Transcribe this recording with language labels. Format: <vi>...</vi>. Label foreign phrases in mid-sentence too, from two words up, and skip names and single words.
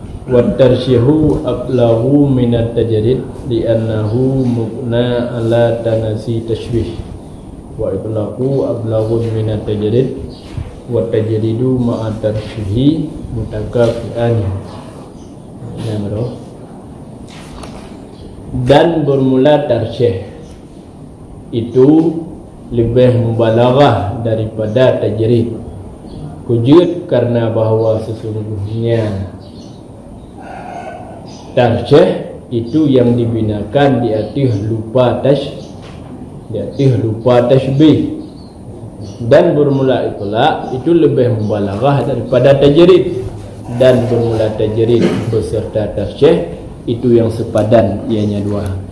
<ar>وترشيحه أبلغ من التجريد لأنه مبني على تناسي التشبيه وإبلاهو أبلغ من التجريد والتجريد مع الترشيح متكافئان.</ar> <ms>Dan bermula tarsyih itu lebih mubalaghah daripada tajrid. Wujud karena bahawa sesungguhnya tarsyih itu yang dibinakan di atas lupa tashbih, dan bermula itulah itu lebih mubalaghah daripada tajrid, dan bermula tajrid beserta tarsyih itu yang sepadan, ianya dua.</ms>